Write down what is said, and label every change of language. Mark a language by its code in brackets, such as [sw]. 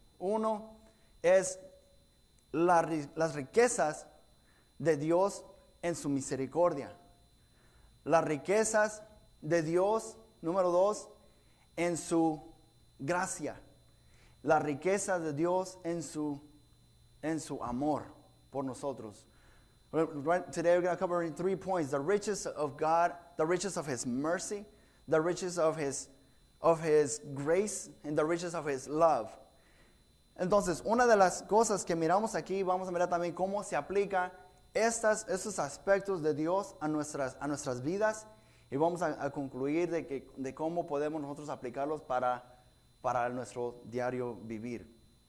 [es] Uno es las riquezas de Dios en su misericordia. Las riquezas de Dios, número 2, en su gracia. Las riquezas de Dios en su amor por nosotros. [en] Today we're going to cover in 3 points: the riches of God, the riches of His mercy, the riches of His grace, and the riches of His love. [es] Entonces, una de las cosas que miramos aquí, vamos a mirar también cómo se aplica estos aspectos de Dios a nuestras vidas, y vamos a concluir de cómo podemos nosotros aplicarlos para nuestro diario vivir.